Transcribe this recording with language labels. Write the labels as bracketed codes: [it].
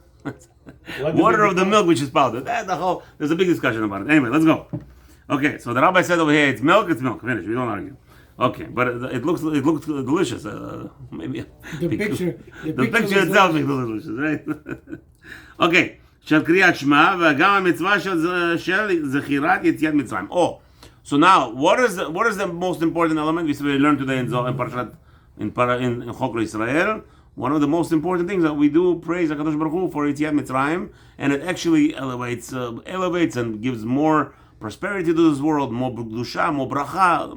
[en] What they Water make of the milk, which is powder. There's a big discussion about it. Anyway, let's go. Okay, so the rabbi said over here, it's milk. Finish. We don't argue. Okay, but it looks delicious. Maybe The picture picture itself is delicious, right? [he] Okay, של קריאת שמע וגם המצווה של זכירת יציאת מצרים. [en] Oh, so now what is the most important element we learned today in Parashat in Chok Israel? One of the most important things that we do praise HaKadosh Baruch Hu for Yetziat Mitzrayim, and it actually elevates and gives more prosperity to this world, more kedusha, more bracha.